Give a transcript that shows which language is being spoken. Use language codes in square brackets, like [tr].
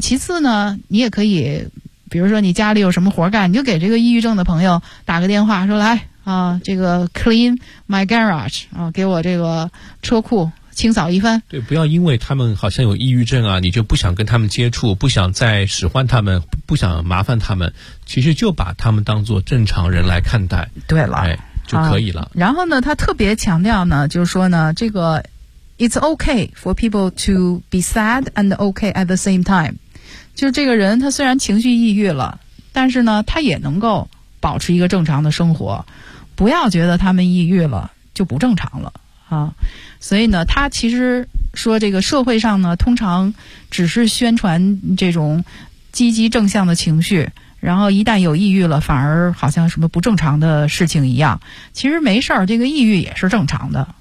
[zh] 其次呢，你也可以，比如说你家里有什么活干，你就给这个抑郁症的朋友打个电话，说来啊，这个 [en] clean my garage [zh] 啊，给我这个车库清扫一番。对，不要因为他们好像有抑郁症啊，你就不想跟他们接触，不想再使唤他们，不想麻烦他们，其实就把他们当作正常人来看待。对了，哎，就可以了。然后呢，他特别强调呢，就是说呢，这个 [en] It's okay for people to be sad and okay at the same time. [zh] 就这个人他虽然情绪抑郁了，但是呢他也能够保持一个正常的生活，不要觉得他们抑郁了就不正常了啊。所以呢他其实说这个社会上呢通常只是宣传这种积极正向的情绪，然后一旦有抑郁了反而好像什么不正常的事情一样，其实没事儿，这个抑郁也是正常的。